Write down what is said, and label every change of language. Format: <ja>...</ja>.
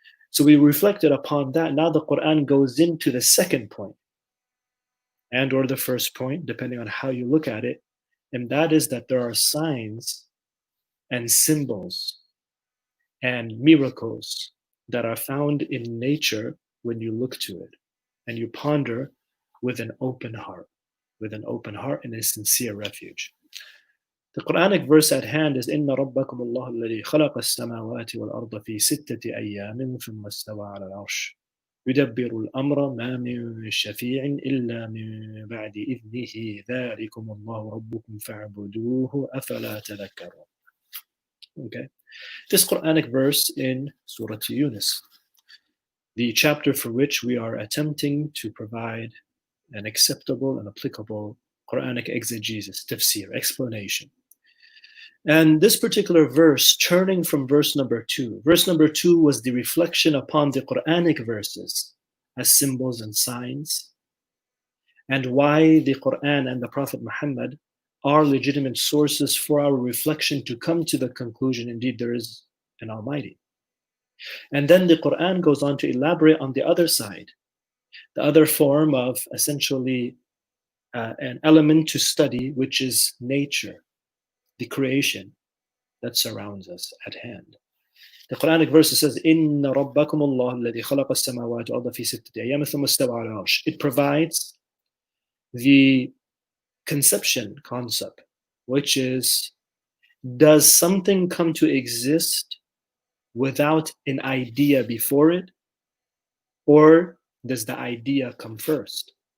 <en>So we reflected upon that. Now the Quran goes into the second point, and or the first point, depending on how you look at it, and that is that there are signs and symbols and miracles that are found in nature when you look to it and you ponder with an open heart, and a sincere refuge. The Quranic verse at hand is</en> <ar>إِنَّ رَبَّكُمُ اللَّهُ الَّذِي خَلَقَ السَّمَاوَاتِ وَالْأَرْضَ فِي سِتَّةِ أَيَّامٍ ثُمَّ اسْتَوَى عَلَى الْعَرْشِ يُدَبِّرُ الْأَمْرَ مَا مِن شَفِيعٍ إِلَّا مِن بَعْدِ إِذْنِهِ ذَلِكُمُ اللَّهُ رَبُّكُمْ فَاعْبُدُوهُ أَفَلَا تَذَكَّرُونَ.</ar> <en>Okay, this Quranic verse in Surah Yunus, the chapter for which we are attempting to provide an acceptable and applicable Quranic exegesis, tafsir, explanation. And this particular verse, turning from verse number 2 was the reflection upon the Quranic verses as symbols and signs, and why the Quran and the Prophet Muhammad are legitimate sources for our reflection to come to the conclusion, indeed, there is an Almighty. And then the Quran goes on to elaborate on the other side, the other form of essentially an element to study, which is nature, the creation that surrounds us at hand. The Quranic verse says,</en> <ar>إِنَّ رَبَّكُمُ اللَّهُ الَّذِي خَلَقَ السَّمَاوَاتِ وَالْأَرْضَ فِي سِتَّةِ أَيَّامٍ ثُمَّ اسْتَوَى عَلَى الْعَرْشِ.</ar> <en>It provides the conception concept, which is, does something come to exist without an idea before it, or does the idea come first?</en>